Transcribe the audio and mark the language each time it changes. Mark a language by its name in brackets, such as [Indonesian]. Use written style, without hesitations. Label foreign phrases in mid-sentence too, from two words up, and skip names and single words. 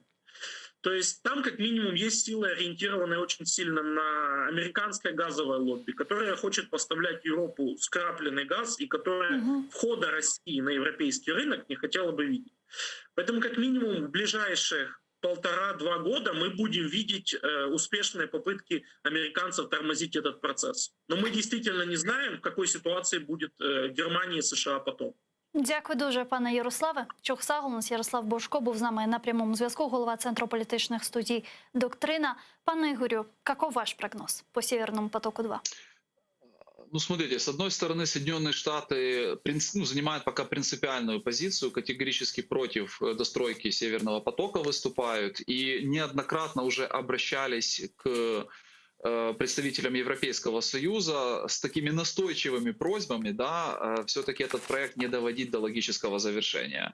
[Russian] То есть там как минимум есть силы, ориентированные очень сильно на американское газовое лобби, которое хочет поставлять Европу скрапленный газ и которое входа России на европейский рынок не хотело бы видеть. Поэтому как минимум в ближайших 1,5-2 года мы будем видеть успешные попытки американцев тормозить этот процесс. Но мы действительно не знаем, в какой ситуации будет Германия и США потом. [Ukrainian] Дякую дуже, пане Ярославе. Чохсагл, у нас Ярослав Божко був з нами на прямому зв'язку, голова Центру політичних студій «Доктрина». Пане Ігорю, [Russian] каков ваш прогноз по Северному потоку-2? Ну, смотрите, с одной стороны, Соединенные Штаты занимают пока принципиальную позицию, категорически против достройки Северного потока выступают и неоднократно уже обращались к представителям Европейского Союза с такими настойчивыми просьбами, да, все-таки этот проект не доводить до логического завершения.